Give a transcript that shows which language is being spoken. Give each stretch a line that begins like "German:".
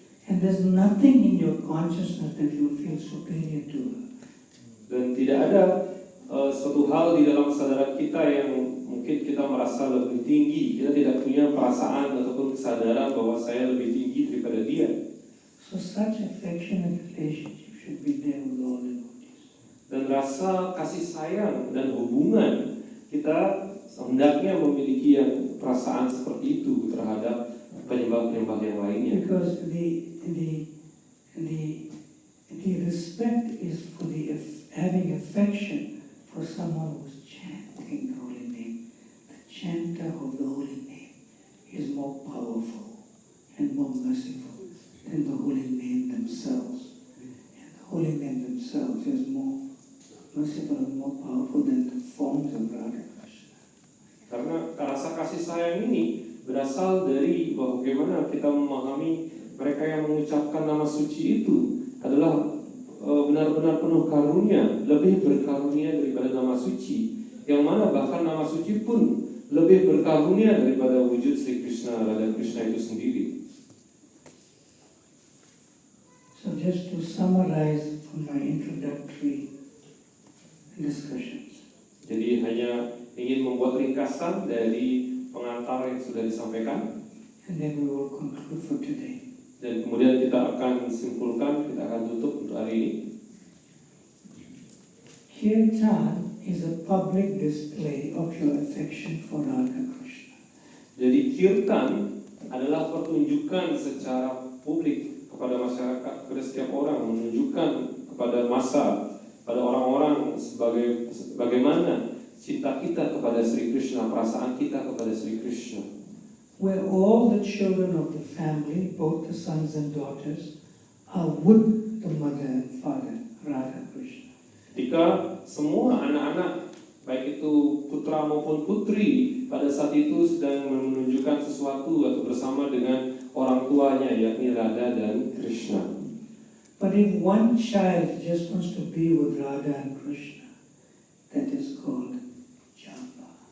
English: And there's nothing in your consciousness that you feel superior to her.
Indonesian: Dan tidak ada suatu hal di dalam kesadaran kita yang mungkin kita merasa lebih tinggi. Kita tidak punya perasaan ataupun kesadaran bahwa saya lebih tinggi daripada dia.
English: So such affectionate relationship should be there with all devotees.
Indonesian: Dan rasa kasih sayang dan hubungan kita hendaknya memiliki yang perasaan seperti itu terhadap penyembah-penyembah yang lainnya.
English: Because the respect is for having affection for someone who's chanting the holy name. The chanter of the holy name is more powerful and more merciful than the holy name themselves. And the holy name themselves is more merciful and more powerful than the forms of Radha Krishna.
Indonesian: Karena rasa kasih sayang ini berasal dari bagaimana kita memahami mereka yang mengucapkan nama suci itu adalah benar-benar penuh karunia, lebih berkarunia daripada nama suci, yang mana bahkan nama suci pun lebih berkarunia daripada wujud Sri Krishna, Radha Krishna itu sendiri.
English: So just to summarize from my introductory discussions.
Indonesian: Jadi hanya ingin membuat ringkasan dari pengantar yang sudah disampaikan,
English: and then we will conclude for today.
Indonesian: dan kemudian kita akan simpulkan, kita akan tutup untuk hari ini.
English: Kirtan is a public display of your affection for Radha Krishna.
Indonesian: Jadi kirtan adalah pertunjukan secara publik kepada masyarakat, kepada setiap orang, menunjukkan kepada massa, pada orang-orang sebagai bagaimana cinta kita kepada Sri Krishna, perasaan kita kepada Sri Krishna.
English: Where all the children of the family, both the sons and daughters, are with the mother and father, Radha Krishna.
Indonesian: Ketika semua anak-anak, baik itu putra maupun putri, pada saat itu sedang menunjukkan sesuatu atau bersama dengan orang tuanya, yakni Radha dan Krishna.
English: But if one child just wants to be with Radha and Krishna, that is called japa.